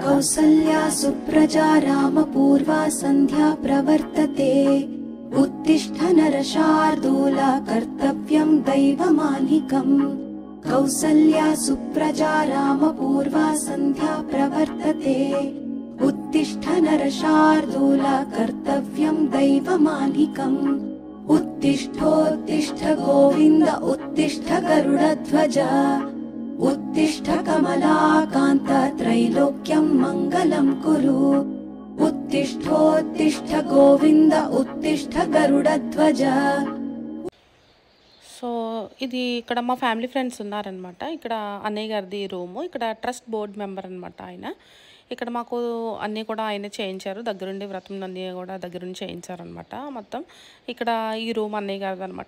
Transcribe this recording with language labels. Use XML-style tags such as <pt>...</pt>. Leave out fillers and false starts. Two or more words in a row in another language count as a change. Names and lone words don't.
<sa>కౌసల్యా సుప్రజా రామ పూర్వా సంధ్యా ప్రవర్తతే ఉత్తిష్ఠ నరశార్దూల కర్తవ్యం దైవమాలికం. కౌసల్యా సుప్రజా రామ పూర్వా సంధ్యా ప్రవర్తతే ఉత్తిష్ఠ నరశార్దూల కర్తవ్యం దైవమాలికం. उत्तिष्ठोत्तिष्ठ गोविन्द उत्तिष्ठ गरुडध्वज उत्तिष्ठ कमलाकान्त त्रैलोक्यं मङ्गलं कुरु. उत्तिष्ठोत्तिष्ठ गोविन्द उत्तिष्ठ गरुडध्वज.</sa> <te>సో ఇది ఇక్కడ మా</te> <en>family friends</en> <te>ఉన్నారనమాట. ఇక్కడ అన్నయ్య గారిది రూము. ఇక్కడ</te> <en>trust board member</en> <te>అనమాట ఆయన. ఇక్కడ మాకు అన్నీ కూడా ఆయన చేయించారు. దగ్గరుండి వ్రతం అన్నీ కూడా దగ్గరుండి చేయించారనమాట మొత్తం. ఇక్కడ ఈ రూమ్ అన్నయ్య గారిది అనమాట.</te>